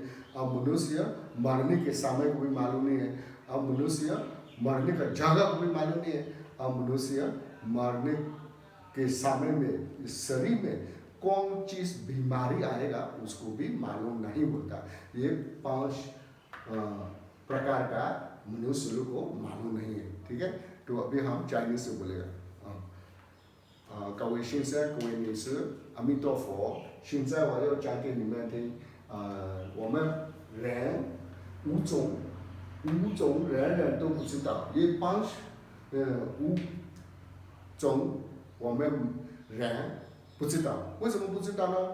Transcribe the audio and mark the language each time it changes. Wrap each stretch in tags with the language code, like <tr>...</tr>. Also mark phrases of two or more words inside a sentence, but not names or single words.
<hi>अब मनुष्य मरने के समय को भी मालूम नहीं है, अब मनुष्य मरने का जगह को भी मालूम नहीं है, अब मनुष्य मरने के समय में इस शरीर में कौन चीज़ बीमारी आएगा उसको भी मालूम नहीं होता। ये 5 प्रकार का मनुष्य लोग को मालूम नहीं है, ठीक है। तो अभी हम चाइनीज से बोलेगा</hi> <zh>各位先生、各位女士，阿弥陀佛。现在我要讲给你们听，我们人五种人都不知道，一般5种我们人不知道，为什么不知道呢？</zh>